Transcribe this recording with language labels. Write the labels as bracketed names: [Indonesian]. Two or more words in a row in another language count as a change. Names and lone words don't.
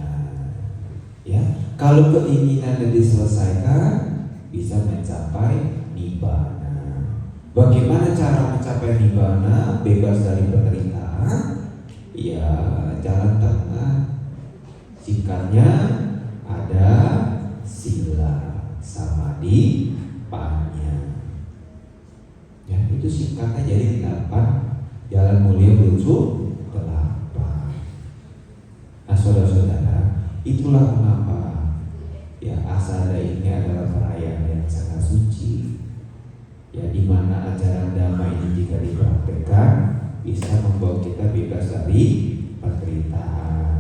[Indonesian] Ya, kalau keinginan diselesaikan, bisa mencapai nibbana. Bagaimana cara mencapai nibbana? Bebas dari penderitaan? Ya, jalan tengah. Singkatnya ada [Pali] sila samadhi panya. [Indonesian] Ya, itu singkatnya jadi 8 jalan mulia menuju 8. Nah saudara-saudara, itulah mengapa ya asada ini adalah perayaan yang sangat suci. Ya, di mana ajaran Dhamma ini jika dipraktekkan bisa membawa kita bebas dari penderitaan.